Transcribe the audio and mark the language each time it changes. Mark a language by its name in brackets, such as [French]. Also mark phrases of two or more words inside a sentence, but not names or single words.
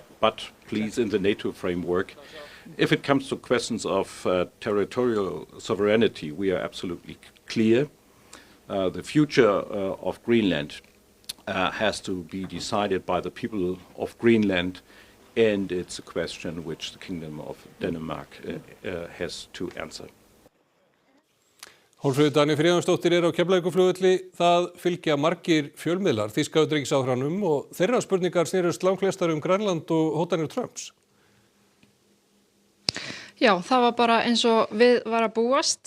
[English] But please, in the NATO framework, if it comes to questions of territorial sovereignty, we are absolutely clear. The future of Greenland has to be decided by the people of Greenland, and it's a question which the Kingdom of Denmark has to answer. [Icelandic] Hólmfríður Dagný Friðjónsdóttir er á Keflavíkurflugvelli. Það fylgja margir fjölmiðlar þýska utanríkisráðherranum og þeirra spurningar snerust langflestar Grænland og hótanir Trumps. Já, það var bara eins og við var að búast.